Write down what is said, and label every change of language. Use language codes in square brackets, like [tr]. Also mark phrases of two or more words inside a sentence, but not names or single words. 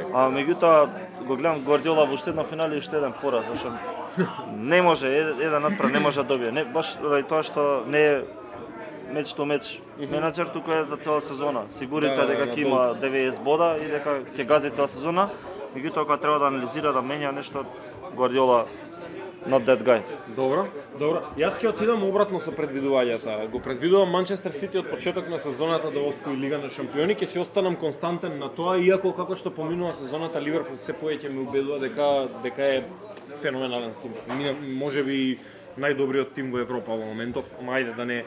[mk] А меѓутоа го гледам Гвардиола во уште една финале и уште еден пораз, зашто не може еден надпред не може да добие, не баш заради тоа што не е [en] match to match [mk] менаџер, туку е за цела сезона. Сигурица дека ќе има 90 бода и дека ќе гази цела сезона, меѓутоа кога треба да анализира, да менја нешто, Гвардиола [en] not that guy. [mk] Добро. Јас ќе отидам обратно со предвидувањата. Го предвидувам Манчестер Сити од почеток на сезоната да освои Лига на шампиони, ќе се останам константен на тоа, иако како што поминува сезоната Ливерпул се повеќе ме убедува дека е феноменален тим. Можеби најдобриот тим во Европа во моментов, ама ајде да не